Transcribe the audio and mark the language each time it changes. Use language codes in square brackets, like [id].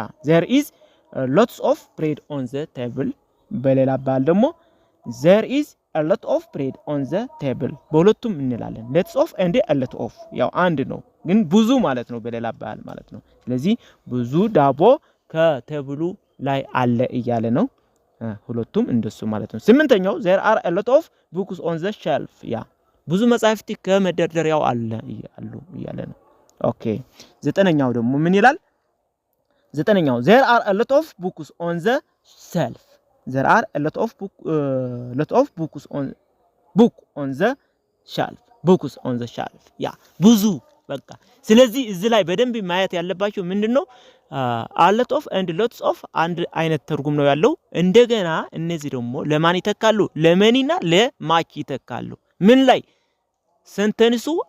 [en] there is lots of bread on the table. [am] በሌላ ባል ደግሞ [en] there is a lot of bread on the table. [am] በሁለቱም እንላለን lots of and a lot of ያው አንድ ነው፣ ግን ብዙ ማለት ነው በሌላ ባል ማለት ነው። ስለዚህ ብዙ ዳቦ ከቴብሉ ላይ አለ እያለ ነው። ሁለቱም እንደሱ ማለት ነው። ስምንተኛው [en] there are a lot of books on the shelf. [am] ብዙ መጻሕፍት ከመደርደሪያው አሉ እያለ ነው። ኦኬ ዘጠነኛው ደግሞ ምን ይላል? [en] ዘጠነኛው there are a lot of books on the shelf. there are a lot of books on the shelf. books on the shelf. [am] ብዙ በቃ። ስለዚህ እዚህ ላይ በደንብ ማየት ያለባችሁ ምንድነው a lot of and lots of አንድ አይነት ትርጉም ነው ያለው። እንደገና እነዚህ ደግሞ ለማን ይተካሉ? ለመኒና ለማች ይተካሉ። ምን ላይ? ሴንተንሱ